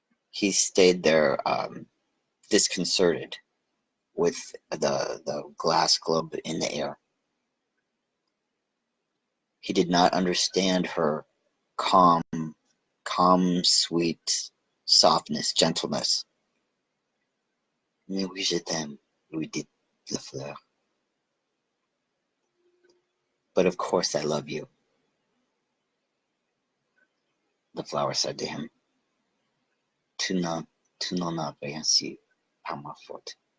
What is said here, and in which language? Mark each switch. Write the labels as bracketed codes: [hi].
[en] He stayed there, disconcerted, with the glass globe in the air. He did not understand her calm, sweet softness, gentleness. [fr] Mais oui, je t'aime, lui dit la fleur. [en] But of course I love you, the flower said to him. [fr] Tu n'en as rien su par ma faute.